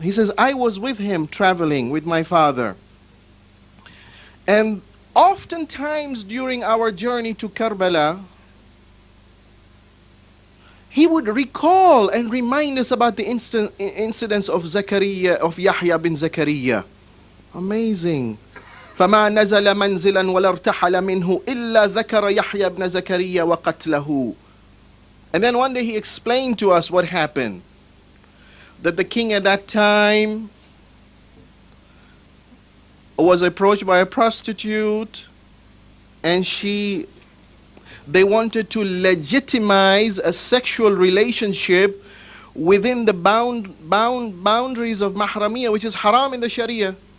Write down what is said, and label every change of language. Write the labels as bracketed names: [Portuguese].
[English] He says, I was with him traveling with my father. And oftentimes during our journey to Karbala, he would recall and remind us about the incidents of Yahya bin Zakaria. Amazing. [Arabic] فما نزل منزلا ولا ارتحل منه إلا ذكر يحيى بن زكريا وقتله. [English] And then one day he explained to us what happened. That the king at that time was approached by a prostitute, and they wanted to legitimize a sexual relationship within the boundaries of Mahramiyah, which is haram in the Sharia.